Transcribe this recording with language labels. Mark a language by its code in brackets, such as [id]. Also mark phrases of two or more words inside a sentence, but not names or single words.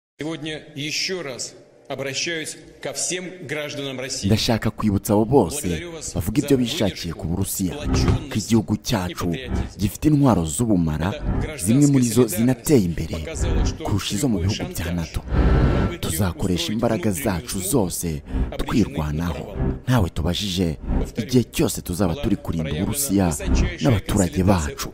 [ru] Сегодня еще раз обращаюсь ко всем гражданам России. [rw] Ndashaka kwibutsa abo bose bavuga ibyo bishakiye ku Burusiya ko igihugu cyacu gifite intwaro z'ubumara, zimwe muri zo zinateye imbere kurusha izo mu bihugu bya NATO. Tuzakoresha imbaraga zacu zose twirwanaho, ntawe tubajije, igihe cyose tuzaba turi kurinda Uburusiya n'abaturage bacu.